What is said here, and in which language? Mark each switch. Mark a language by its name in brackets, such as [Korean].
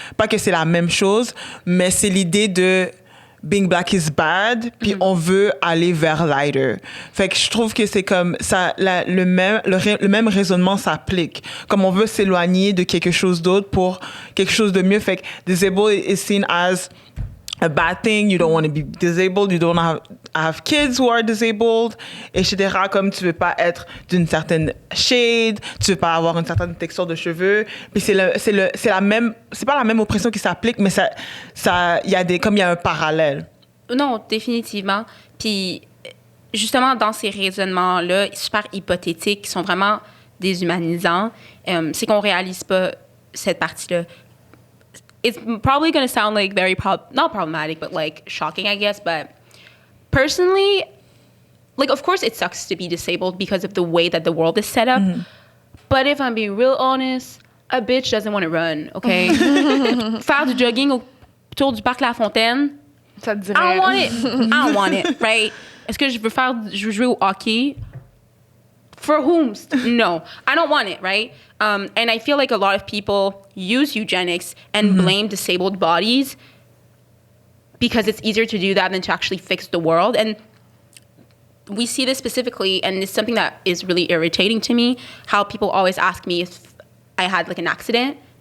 [French] Pas que c'est la même chose, mais c'est l'idée de [English] being black is bad, [French] puis on veut aller vers lighter. Fait que je trouve que c'est comme ça, le même raisonnement s'applique. Comme on veut s'éloigner de quelque chose d'autre pour quelque chose de mieux. Fait que [English] disabled is seen as a bad thing. You don't want to be disabled. You don't have kids who are disabled, etc. [French] Comme tu veux pas être d'une certaine shade, tu veux pas avoir une certaine texture de cheveux. Puis c'est la même, c'est pas la même oppression qui s'applique, mais il y a un parallèle. Non, définitivement. Puis justement dans ces raisonnements-là, super hypothétiques, qui sont vraiment déshumanisants, c'est qu'on réalise pas cette partie-là. [English] It's probably going to sound like very not problematic, but like shocking, I guess. But personally, like, of course it sucks to be disabled because of the way that the world is set up. But if I'm being real honest, a bitch doesn't want to run, okay? [French] Faire du jogging autour du parc La Fontaine, Ça te dirait. [English] I don't want it, right? [French] Est-ce que je veux jouer au hockey? [English] For whom? No, I don't want it, right? And I feel like a lot of people use eugenics and blame disabled bodies because it's easier to do that than to actually fix the world. And we see this specifically, and it's something that is really irritating to me, how people always ask me if I had like an accident.